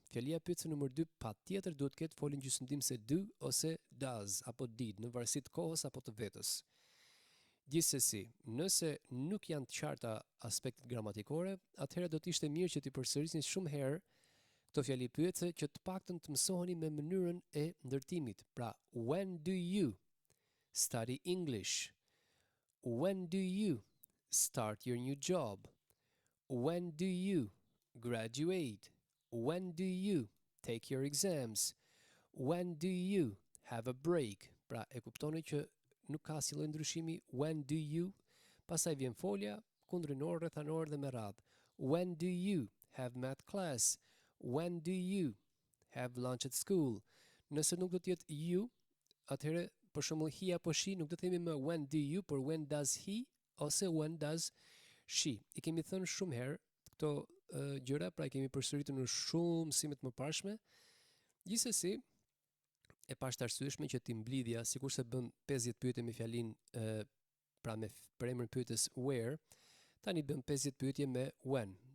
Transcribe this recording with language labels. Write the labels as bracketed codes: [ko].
[sq] Fjalia pyetëse numër 2 patjetër duhet të ketë foljen gjysmëdhimëse do ose does apo did, në varësi të kohës apo të vetës. Gjithsesi, nëse nuk janë të qarta aspektet gramatikore, atëherë do të ishte mirë që t'i përsërisni shumë herë këto fjali pyetëse që të paktën të mësoheni me mënyrën e ndërtimit. Pra, [en] when do you study English? When do you start your new job? When do you graduate? When do you take your exams? When do you have a break? [sq] Pra, e kuptoni që nuk ka asnjë lloj ndryshimi. [en] When do you? [sq] Pastaj vjen folja kundrinor, rrethanor dhe me radhë. [en] When do you have math class? When do you have lunch at school? [sq] Nëse nuk do të jetë you, atëherë për shembull he apo she nuk do të themi më [en] when do you, [sq] por [en] when does he [sq] ose [en] when does she. [sq] I kemi thënë shumë herë këto gjëra, pra i kemi përsëritur në shumë mësimet më parshme. Gjithsesi, e pashtarsyeshme që ti mblidhja, sikurse bën 50 pyetje me fjalin pra me premën pyetës where, tani bën 50 pyetje me when.